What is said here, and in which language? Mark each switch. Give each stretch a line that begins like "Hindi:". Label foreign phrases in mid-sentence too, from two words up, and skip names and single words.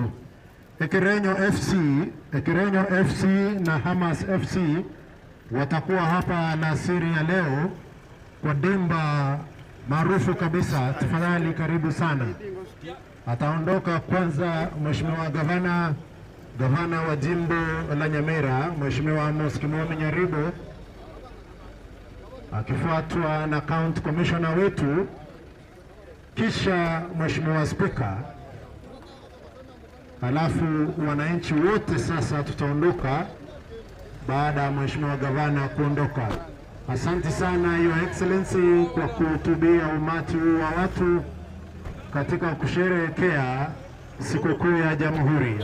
Swahili: Ekerenyo FC na Hamas FC watakuwa hapa alasiri ya leo kwa dimba maarufu kabisa, tafadhali karibu sana. Ataondoka kwanza Mheshimiwa Gavana wa jimbo la Nyamira, Mheshimiwa Amos Kimomi Nyaribo, akifuatwa na
English: County Commissioner
Swahili: wetu, kisha Mheshimiwa Spika, halafu wananchi wote. Sasa tutaondoka baada ya Mheshimiwa Gavana kuondoka. Asante sana
English: Your Excellency
Swahili: kwa kuhutubia umati huu wa watu katika kusherehekea sikukuu ya Jamhuri.